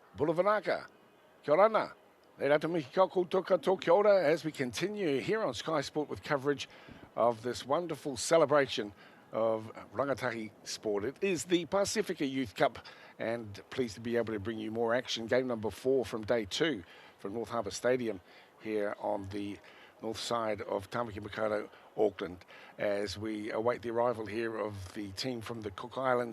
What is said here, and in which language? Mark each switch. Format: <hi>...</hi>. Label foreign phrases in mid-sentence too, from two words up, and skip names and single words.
<fj>Bula Vanaka.</fj> <mi>Kia ora. Nei rata mihi kia koutou katoa kia ora</mi> <en>as we continue here on Sky Sport with coverage of this wonderful celebration of rangatahi sport. It is the Pasifika Youth Cup, and pleased to be able to bring you more action. Game number 4 from day 2 from North Harbour Stadium here on the north side of Tamaki Makaurau, Auckland, as we await the arrival here of the team from the Cook Islands.</en>